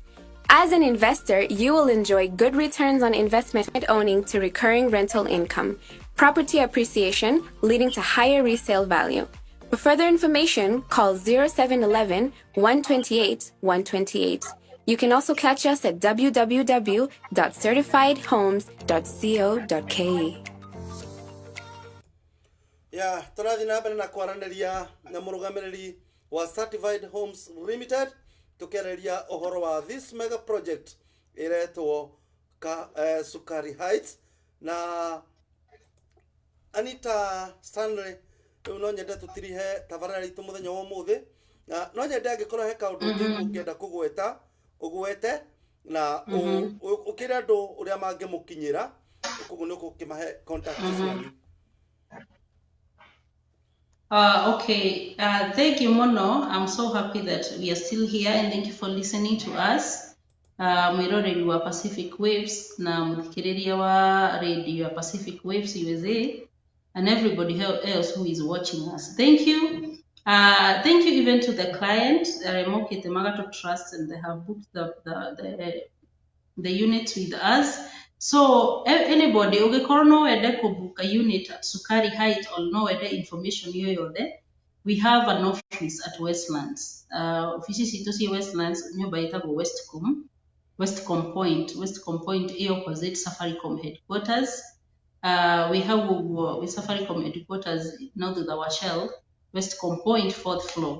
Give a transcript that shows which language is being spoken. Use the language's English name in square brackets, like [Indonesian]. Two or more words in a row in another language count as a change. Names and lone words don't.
[English] As an investor, you will enjoy good returns on investment owning to recurring rental income, property appreciation leading to higher resale value. For further information, call 0711 128 128. You can also catch us at www.certifiedhomes.co.ke. [Kikuyu] Tũrathiĩ na mbere na kwaranĩria na mũrũgamĩrĩri wa Certified Homes Limited tukiarĩria ũhoro wa [English] this mega project [Kikuyu] iretwo Sukari Heights. Na Anita Stanley no nyende tutirihe tabarĩra itũ mũthenya wa ũmũthĩ, na no nyende angĩkorwo he kaũndũ ũngĩenda kũgweta ũgwete na ũkĩra andũ ũrĩa mangĩmũkinyĩra koguo nĩ ũkũmahe contact cianyu. [English] Okay, thank you Mono. I'm so happy that we are still here and thank you for listening to us. [Kikuyu] Mwiroreri wa Pacific Waves na mthikiriria wa radio ya Pacific Waves USA [English] and everybody else who is watching us. Thank you. Thank you even to the client, Remoke Temagato Trust, and they have booked the units with us. So anybody [Kikuyu] ugekorwo no wende kubook [English] a unit at Sukari Heights or [Kikuyu] no wende [English] information yoyothe, we have an office at Westlands. [Kikuyu] Offices ito si Westlands nyumba itagwo Westcom Point opposite Safaricom headquarters. [English] We have with Safaricom headquarters now to our shell Westcom Point 4th floor.